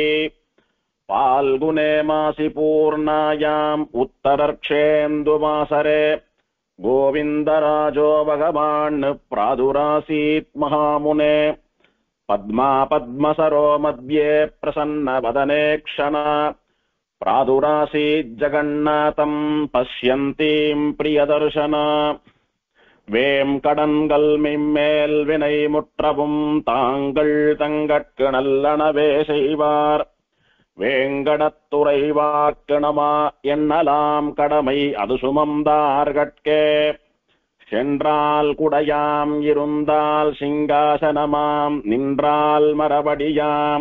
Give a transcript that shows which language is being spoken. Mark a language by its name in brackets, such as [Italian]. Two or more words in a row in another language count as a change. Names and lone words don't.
[Sanskrit] फाल्गुने मासि पूर्णायाम् उत्तरर्क्षेन्दुवासरे गोविन्दराजो भगवान् प्रादुरासीत् महामुने। पद्मा पद्मसरो मध्ये प्रसन्नवदने क्षण प्रादुरासीज्जगन्नाथं पश्यन्तीं प्रियदर्शन। [Tamil] வேம்கடன்கள் மிம்மேல் வினை முற்றவும் தாங்கள் தங்கட்கு நல்லனவே செய்வார். வேங்கடத்துறைவார்க்கிணமா எண்ணலாம் கடமை அது சுமந்தார்கட்கே. சென்றால் குடையாம் இருந்தால் சிங்காசனமாம் நின்றால் மரபடியாம்.